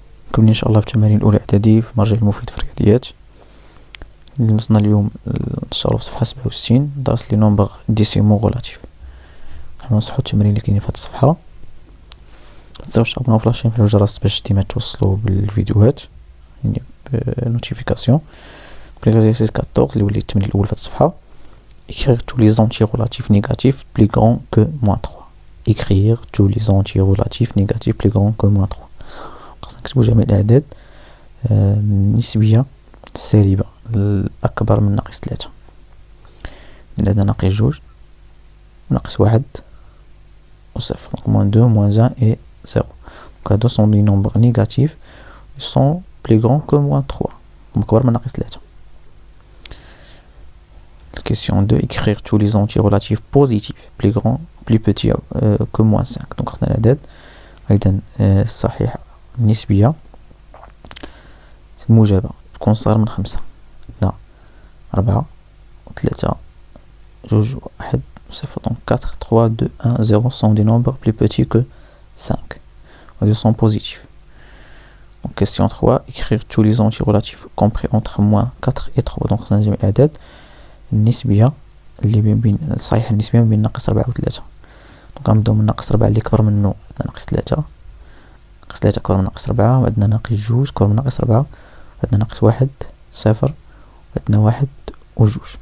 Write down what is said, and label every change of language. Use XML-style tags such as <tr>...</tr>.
<ar>نكمل إن شاء الله في التمارين الأولى إعدادي في مرجع المفيد في الرياضيات. اللي وصلنا اليوم نشتغلو في صفحة 67 درس لي نومبر ديسيمو غولاتيف. حنا نصحو التمارين اللي كاينين في هاد الصفحة. متنساوش تابوناو في لاشين فعلوا الجرس باش ديما توصلو بالفيديوهات يعني بنوتيفيكاسيون. ليكزارسيس 14 اللي ولي التمرين الأول في هاد الصفحة.</ar> <fr>écrire tous les entiers relatifs négatifs plus grands que moins 3. écrire tous les entiers relatifs négatifs plus grands que moins 3.</fr> <ar>خاصنا نكتبو جميع الأعداد النسبية السالبة الأكبر من ناقص 3. عندنا ناقص 2 ناقص 1 و 0.</ar> <fr>donc moins 2 moins 1 et 0. donc</fr> <ar>هادو</ar> <fr>sont des nombres négatifs ils sont plus grands que moins 3</fr> <ar>أكبر من ناقص 3.</ar> <fr>Question 2, écrire tous les entiers relatifs positifs plus grands plus petits que moins 5.</fr> <ar>donc خصنا الأعداد أيضا الصحيحة النسبية الموجبة تكون صغر من 5. عندنا 4 و 3 2 1 0.</ar> <fr>donc 4 3 2 1 0 sont des nombres plus petits que 5. ils sont positifs. donc question 3, écrire tous les entiers relatifs compris entre moins 4 et 3.</fr> <ar>donc خصنا نجمع الأعداد النسبية اللي بين الصحيحة النسبية بين ناقص 4 و 3. دونك غنبداو من ناقص 4 اللي كبر منه عندنا ناقص 3. ناقص 3 كبر من ناقص 4 وعندنا ناقص 2 كبر من ناقص 4 وعندنا ناقص 1 0 وعندنا 1 و 2.</ar>